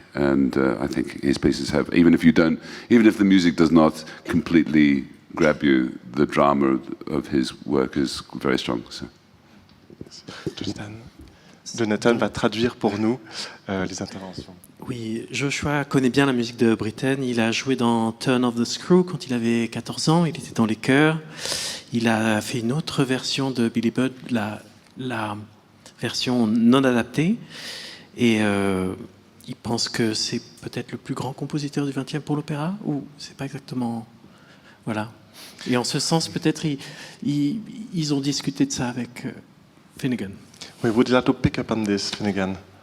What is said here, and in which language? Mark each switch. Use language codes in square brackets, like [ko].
[en] And I think his pieces have, even if the music does not completely grab you, the drama of his work is very strong. So. [fr] Jonathan va traduire pour nous les interventions. Oui, Joshua connaît bien la musique de Britten. Il a joué dans Turn of the Screw quand il avait 14 ans. Il était dans les chœurs. Il a fait une autre version de Billy Budd, la version non adaptée. Et il pense que c'est peut-être le plus grand compositeur du XXe pour l'opéra, ou c'est pas exactement... Voilà. Et en ce sens, peut-être, ils ont discuté de ça avec Finnegan. [en] We would like to pick up on this, Finnegan.